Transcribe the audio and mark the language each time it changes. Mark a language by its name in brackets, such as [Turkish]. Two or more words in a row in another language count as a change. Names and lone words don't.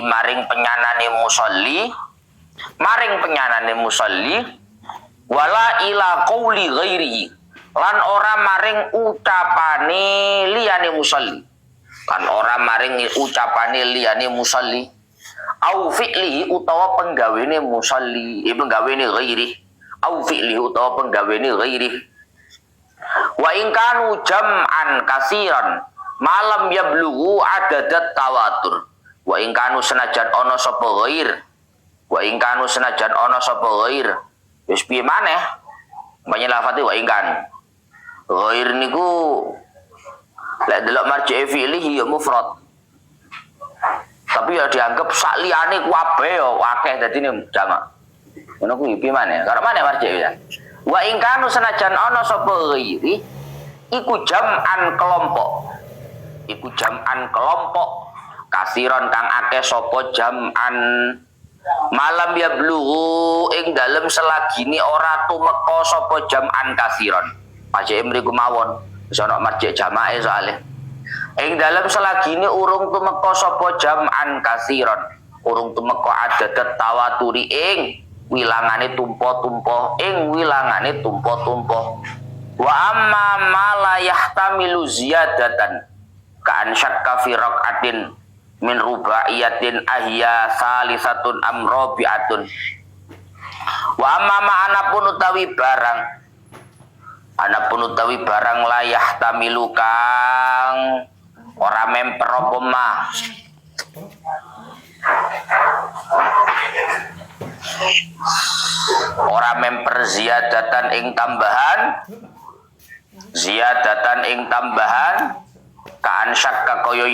[Javanese] maring penyanane musalli, maring penyanane musalli, [Arabic] ولا إلى قول غيره [Javanese] lan ora maring ucapane liyane musalli, lan ora maring ucapane liyane musalli, [Arabic] أو فعله [Javanese] utawa penggawene musalli, penggawene ghairi, [Arabic] أو فعله [Javanese] utawa penggawene ghairi. [Arabic] وإن كانوا جمعا كثيرا ما لم يبلغوا عدد التواتر. وإن كانوا [Javanese] senajan ana sapa ghair, [Arabic] وإن كانوا [Javanese] senajan ana sapa ghair, wis piye maneh banyak lafate [Arabic] وإن كان [Javanese] ghair niku lek delok marji'e fi'lihi ya mufrad, tapi ya dianggap sak liyane ku kabeh ya akeh dadine jamak. Ngono kuwi piye maneh? Karo maneh marji'e ya. [Arabic] وإن كانوا [Javanese] senajan ana sapa ghairi iku jam'an kelompok, iku jam'an kelompok kasiron kang akeh sapa jam'an [Arabic] ما لم يبلغ [Javanese] ing dalem selagine ora tumeka sapa jam'an kasiron. Pajeke mriku mawon wis ana marji jamake soalé ing dalem selagine urung tumeka sapa jam'an kasiron, urung tumeka [Arabic] عدد التواتر [Javanese] ing wilangane tumpa-tumpa, ing wilangane tumpa-tumpa. [Arabic] وأما ما لا يحتمل زيادة كأن شك في ركعة من رباعية أهي ثالثة أم رابعة. وأما [Javanese] anapun utawi barang, anapun utawi barang layah tamilu kang ora memper apa mah, ora memper ziyadatan ing tambahan, ziyadatan ing tambahan [Arabic] كأن شك [Javanese] kaya